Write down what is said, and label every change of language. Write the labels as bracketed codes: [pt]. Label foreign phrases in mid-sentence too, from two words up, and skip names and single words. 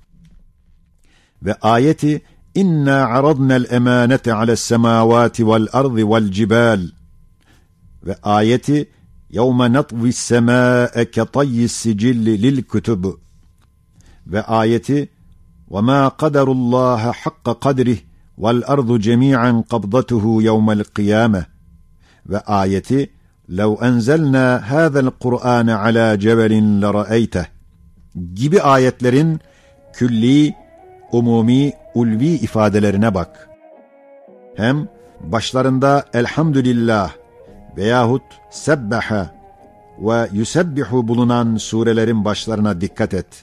[tr] ve ayeti [ar] إِنَّا عَرَضْنَا الْأَمَانَةَ عَلَى السَّمَاوَاتِ وَالْأَرْضِ وَالْجِبَالِ وَ ayeti يَوْمَ نَطْوِي السَّمَاءَ كَطَيِّ السِّجِلِّ لِلْكُتُبِ [tr] ve ayeti [ar] وَمَا قَدَرُوا اللَّهَ حَقَّ قَدْرِهِ وَالْأَرْضُ جَمِيعًا قَبْضَتُهُ يَوْمَ الْقِيَامَةِ [tr] ve ayeti [ar] لَوْ أَنْزَلْنَا هَذَا الْقُرْآنَ عَلَى جَبَلٍ لَرَأَيْتَهُ [tr] gibi ayetlerin külli, umumi, ulvi ifadelerine bak. Hem başlarında elhamdülillah veyahut [ar] سَبَّحَ وَيُسَبِّحُ [tr] bulunan surelerin başlarına dikkat et.